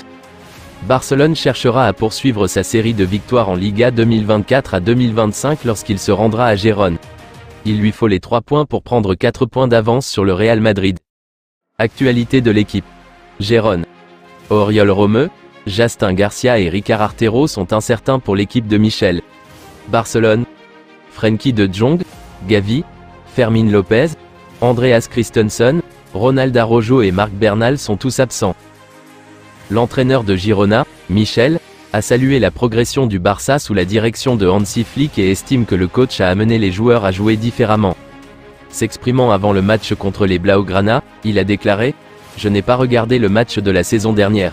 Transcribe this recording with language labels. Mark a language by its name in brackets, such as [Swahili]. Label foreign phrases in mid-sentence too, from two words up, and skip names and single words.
[French] Barcelone cherchera à poursuivre sa série de victoires en Liga 2024 à 2025 lorsqu'il se rendra à Gérone. Il lui faut les 3 points pour prendre 4 points d'avance sur le Real Madrid. Actualité de l'équipe. Gérone. Oriol Romeu, Justin Garcia et Ricard Artero sont incertains pour l'équipe de Michel. Barcelone. Frenkie de Jong, Gavi, Fermín López, Andreas Christensen, Ronald Araujo et Marc Bernal sont tous absents. L'entraîneur de Girona, Michel, a salué la progression du Barça sous la direction de Hansi Flick et estime que le coach a amené les joueurs à jouer différemment. S'exprimant avant le match contre les Blaugrana, il a déclaré « Je n'ai pas regardé le match de la saison dernière.